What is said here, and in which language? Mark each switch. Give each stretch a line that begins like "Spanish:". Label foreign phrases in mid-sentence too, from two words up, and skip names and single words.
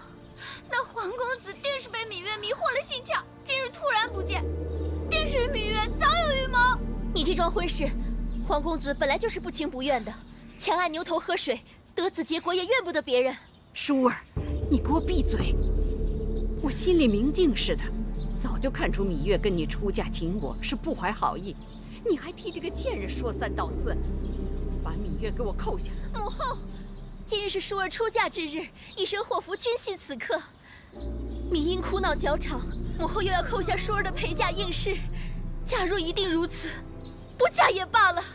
Chinese: 那皇公子定是被芈月迷惑了心竅，今日突然不見，定是與芈月早有預謀。你這樁婚事，皇公子本來就是不情不願的，強按牛頭喝水，得此結果也怨不得別人。舒兒，你給我閉嘴！我心裡明鏡似的，早就看出芈月跟你出嫁秦國是不懷好意，你還替這個賤人說三道四，把芈月給我扣下。母後，今日是舒兒出嫁之日，一身禍福均係此刻。芈音哭鬧較長，母後又要扣下舒兒的陪嫁應試。假若一定如此，不嫁也罷了。